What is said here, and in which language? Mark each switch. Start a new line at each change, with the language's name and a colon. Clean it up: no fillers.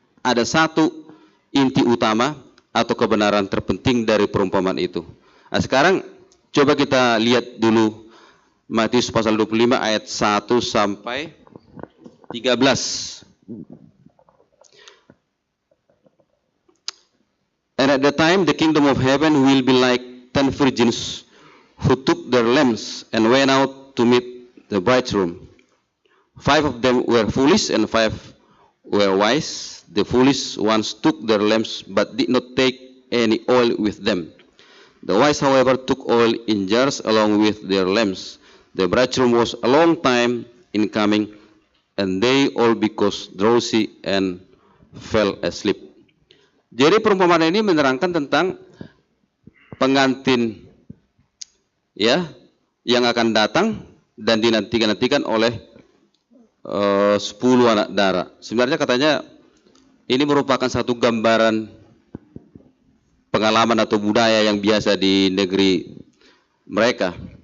Indonesian: Ada satu inti utama atau kebenaran terpenting dari perumpamaan itu. Nah, sekarang coba kita lihat dulu Matius pasal 25 ayat 1 sampai 13.
English: And at the time the kingdom of heaven will be like 10 virgins who took their lamps and went out to meet the bridegroom. 5 of them were foolish and 5 were wise. The foolish ones took their lamps but did not take any oil with them. The wise, however, took oil in jars along with their lamps. The bridegroom was a long time in coming, and they all because drowsy and fell asleep.
Indonesian: Jadi perumpamaan ini menerangkan tentang pengantin ya yang akan datang dan dinantikan oleh 10 anak darah. Sebenarnya katanya ini merupakan satu gambaran pengalaman atau budaya yang biasa di negeri mereka.